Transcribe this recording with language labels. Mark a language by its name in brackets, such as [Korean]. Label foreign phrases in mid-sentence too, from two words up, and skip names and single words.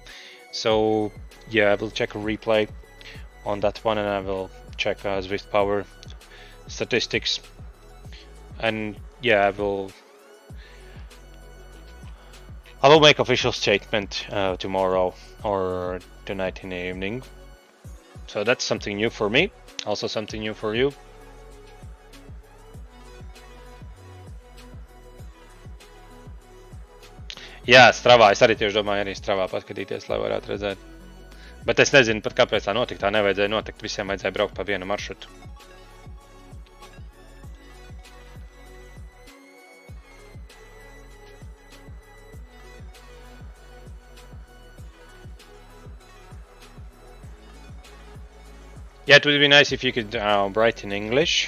[English] So yeah, I will check a replay on that one, and I will check Zwift Power statistics, and yeah, I will make official statement tomorrow or tonight in the evening. So that's something new for me, also something new for you. [Latvian] Jā, Stravā, es arī tieši domāju, arī Stravā paskatīties, lai varētu redzēt. Bet es nezinu pat kāpēc tā notika, tā nevajadzēja notikt, visiem vajadzēja braukt pa vienu maršrutu. [English] Yeah, it would be nice if you could write in English.